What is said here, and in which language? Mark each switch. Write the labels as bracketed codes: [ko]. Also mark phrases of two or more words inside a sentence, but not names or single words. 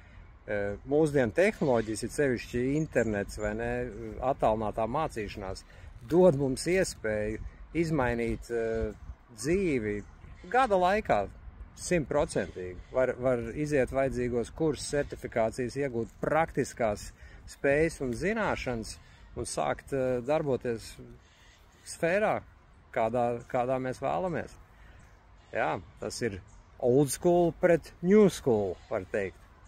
[lv] Mūsdienu tehnoloģijas, ir sevišķi internets vai ne, attālinātā mācīšanās, dod mums iespēju izmainīt dzīvi gada laikā 100%. Var iziet vajadzīgos kursus, certifikācijas, iegūt praktiskās spējas un zināšanas un sākt darboties sfērā, kādā mēs vēlamies. Jā, tas ir [en] old school [lv] pret [en] new school, [lv] var teikt.